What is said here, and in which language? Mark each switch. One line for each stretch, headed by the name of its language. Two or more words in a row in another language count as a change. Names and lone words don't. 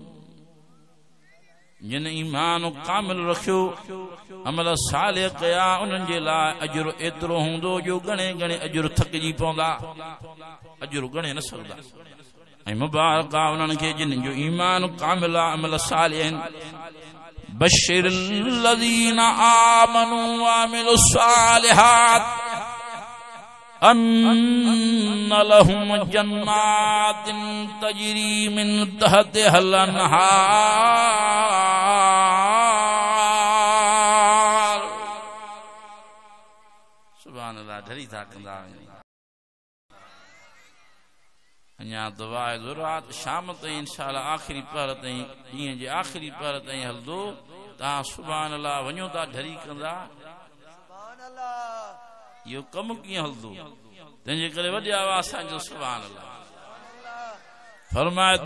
Sindhi: जिन ईमान कामिल रखियो अमल सालिह कया उन्हनि जे लाइ अजर एतिरो हूंदो जो घणे घणे अजर थकिजी पवंदा अजर गणे न सघंदा ऐं मुबारक आहे उन्हनि खे जिन जो ईमान कामिल आहे अमल सालिह आहिनि
Arabic: بشر الذين آمنوا وعملوا الصالحات أن لهم جنات تجري من تحتها الأنهار سبحان الله
Sindhi: ढरी था कंदा अञा दुआ ज़रूरत शाम ताईं इंशाअल्लाह आखिरी पहर ताईं ॾींहं जे आखिरी पहर ताईं हलंदो तव्हां
Arabic: سبحان الله
Sindhi: वञो था ढरी कंदा यो कम कीअं हलंदो तंहिंजे करे वॾी आवाज़ सां जो
Arabic: سبحان الله
Sindhi: फरमाए